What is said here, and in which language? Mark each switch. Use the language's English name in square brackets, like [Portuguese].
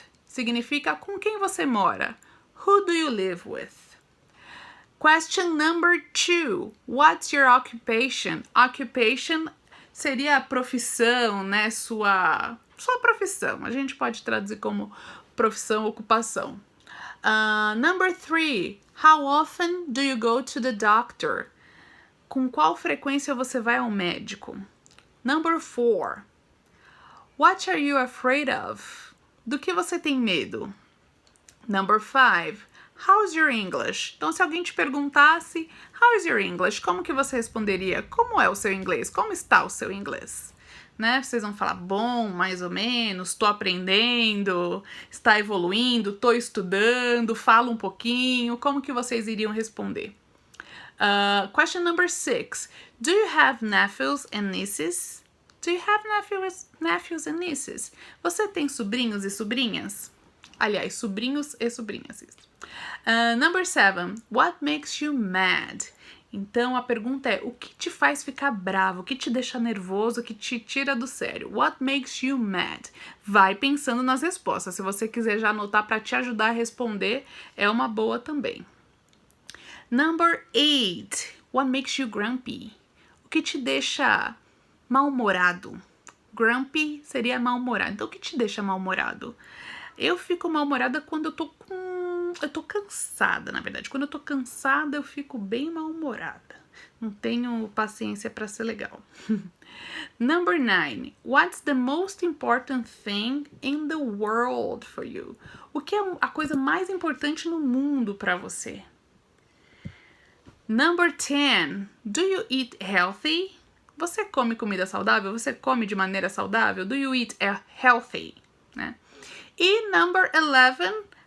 [Portuguese] Significa com quem você mora. [English] Who do you live with? Question number 2. What's your occupation? [Portuguese] Occupation seria a profissão, né? Sua profissão. A gente pode traduzir como profissão, ocupação. [English] Number 3. How often do you go to the doctor? [Portuguese] Com qual frequência você vai ao médico? [English] Number 4. What are you afraid of? [Portuguese] Do que você tem medo? [English] Number 5. How's your English? [Portuguese] Então, se alguém te perguntasse, [English] how's your English? [Portuguese] Como que você responderia? Como é o seu inglês? Como está o seu inglês? Né? Vocês vão falar bom, mais ou menos, estou aprendendo, está evoluindo, estou estudando, falo um pouquinho. Como que vocês iriam responder? [English] Question number 6. Do you have nephews and nieces? Do you have nephews and nieces? [Portuguese] Você tem sobrinhos e sobrinhas? Aliás, sobrinhos e sobrinhas. [English] Number 7. What makes you mad? [Portuguese] Então, a pergunta é, o que te faz ficar bravo? O que te deixa nervoso? O que te tira do sério? [English] What makes you mad? [Portuguese] Vai pensando nas respostas. Se você quiser já anotar para te ajudar a responder, é uma boa também. [English] Number 8. What makes you grumpy? [Portuguese] O que te deixa mal-humorado? Grumpy seria mal-humorado. Então, o que te deixa mal-humorado? Eu fico mal-humorada quando eu tô cansada, na verdade. Quando eu tô cansada, eu fico bem mal-humorada. Não tenho paciência para ser legal. [English] Number 9. What's the most important thing in the world for you? [Portuguese] O que é a coisa mais importante no mundo para você? [English] Number 10. Do you eat healthy? [Portuguese] Você come comida saudável? Você come de maneira saudável? [English] Do you eat healthy? Né? E number 11.